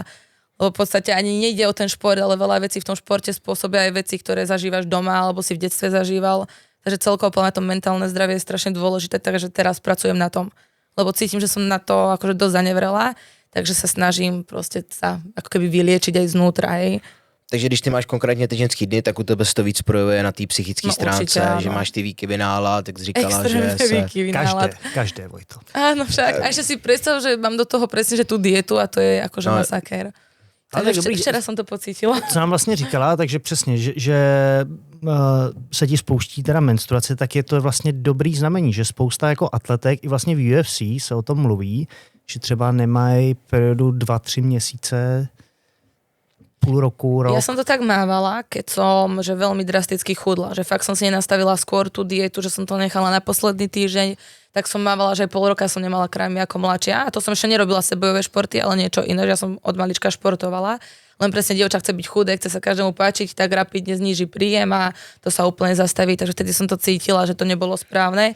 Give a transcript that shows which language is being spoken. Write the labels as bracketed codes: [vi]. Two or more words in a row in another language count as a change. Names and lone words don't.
[sk] Lebo v podstate ani nejde o ten šport, ale veľa vecí v tom športe spôsobia aj veci, ktoré zažívaš doma alebo si v detstve zažíval. Takže celkovo na tom mentálne zdravie je strašne dôležité, takže teraz pracujem na tom. Lebo cítim, že som na to akože dosť zanevrela, takže sa snažím proste sa ako keby vyliečiť aj znútra. Hej. [cs] Takže když ty máš konkrétně ty ženský dny, tak u tebe se to víc projevuje na té psychické stránce, [sk] určite, [cs] že máš ty výkyvy nálad, tak jsi říkala, [sk] extrémne [cs] že se... [sk] výkyvy nálad. Každé, Vojto. Áno, však. A ešte si predstav, že mám do toho presne, že tú dietu a to je akože masakér. [cs] Ale Včera jsem to pocítila. Co nám vlastně říkala, takže přesně, že se ti spouští teda menstruace, tak je to vlastně dobrý znamení, že spousta jako atletek i vlastně v UFC se o tom mluví, že třeba nemají periodu 2-3 měsíce, půl roku, rok. [sk] Ja som to tak mávala, keď som že veľmi drasticky chudla, že fakt som si nenastavila skôr tú dietu, že som to nechala na posledný týždeň, tak som mávala, že aj pol roka som nemala krámy ako mladšia a to som ešte nerobila bojové športy, ale niečo iné, že ja som od malička športovala. Len presne dievča chce byť chudé, chce sa každému páčiť, tak rapidne zníži príjem a to sa úplne zastaví, takže vtedy som to cítila, že to nebolo správne.